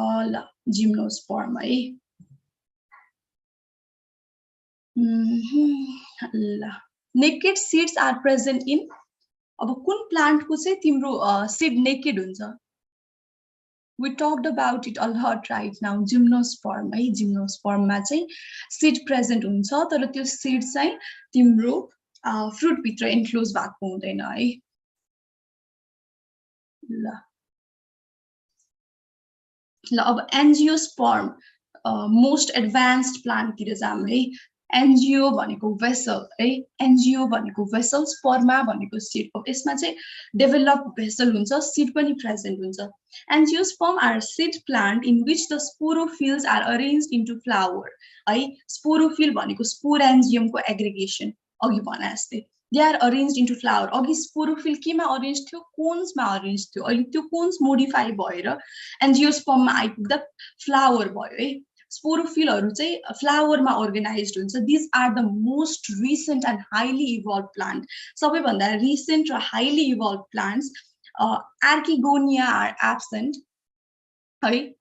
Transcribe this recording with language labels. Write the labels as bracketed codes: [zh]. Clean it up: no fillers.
[ne] ल जिम्नोस्पर्म है. [en] ल naked seeds are present in. [ne] अब कुन प्लान्टको चाहिँ तिम्रो सीड नेकेड हुन्छ? [en] We talked about it a lot right now. [ne] Gymnosperm है. जिम्नोस्पर्ममा चाहिँ सीड प्रेजेन्ट हुन्छ तर त्यो सीड चाहिँ तिम्रो फ्रुट भित्र इन्क्लोज भएको हुँदैन है. ल अब एन्जियोस्पर्म मोस्ट एडभान्स्ड प्लान्टतिर जाम है. एन्जियो भनेको भेसल है. एन्जियो भनेको भेसल, स्पर्मा भनेको सीड. यसमा चाहिँ डेभलप भेसल हुन्छ, सीड पनि प्रेजेन्ट हुन्छ. [en] Angiosperm are seed plant in which the sporophylls are arranged into flower है. [ne] स्पोरोफिल भनेको स्पोरेन्जियमको एग्रिगेसन अघि भने जस्तै. [en] They are arranged into flower. [ne] अघि स्पोरोफिल केमा अरेन्ज थियो? कोन्समा अरेन्ज थियो. अहिले त्यो कोन्स मोडिफाई भएर एन्जियोस्पर्ममा आइपुग्दा फ्लावर भयो है. स्पोरोफिलहरु चाहिँ फ्लावरमा अर्गनाइज्ड हुन्छ. [en] This are the most recent and highly evolve plant. [ne] सबैभन्दा रिसेन्ट र highly evolve plants. [en] Archegonia are absent है.